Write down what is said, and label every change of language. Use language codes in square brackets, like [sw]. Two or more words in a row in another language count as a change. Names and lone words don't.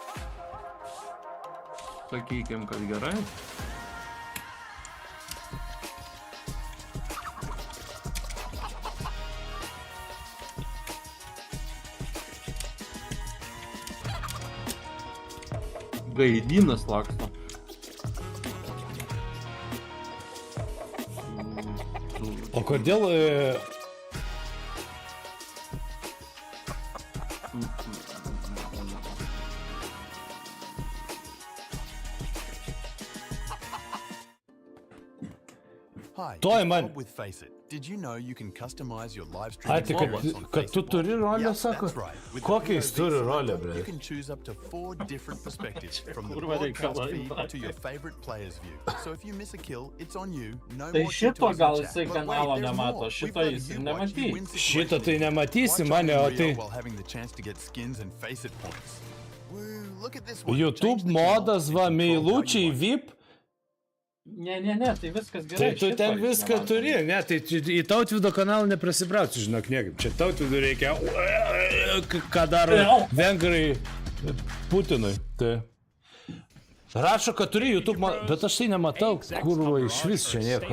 [lt] Sakykim, kad gerai. Gaidynas laksto. O kodėl... [en] Hi, Toy man. with Face It. Did you know you can customize your live [lt] Ai, [en] streaming [lt] tai [en] followers on [lt] kad tu turi rolę, sako? Kokią jis turi rolę, bre? [en] You can choose up to 4 different perspectives from the broadcast feed to your favorite player's view. So if you miss a kill, it's on you. No [lt] Tai [en] more [lt] šito [en] tutorials [lt] gal [en] in [lt] jisai [en] chat. But wait, [lt] kanalo [en] there's [lt] nemato, [en] more. [lt] šito [en] We've [lt] jis ir [en] got you watching you win [lt] nematys. Šito tai nematysi, [en] Watch [lt] mane, [en] on [lt] o tai... [en] Rio while having the chance to get skins and Face It points. Woo, look at this one. [lt] YouTube modas, va, meilučiai, VIP. Ne, tai viskas gerai. Tai tu ten viską turi, ne, tai į Tautvydo kanalą neprasibrausi, žinok, niekaip. Čia Tautvydo reikia, ką daro vengrai Putinui. Tai rašo, kad turi YouTube modą, bet aš tai nematau, kurva iš vis čia nieko.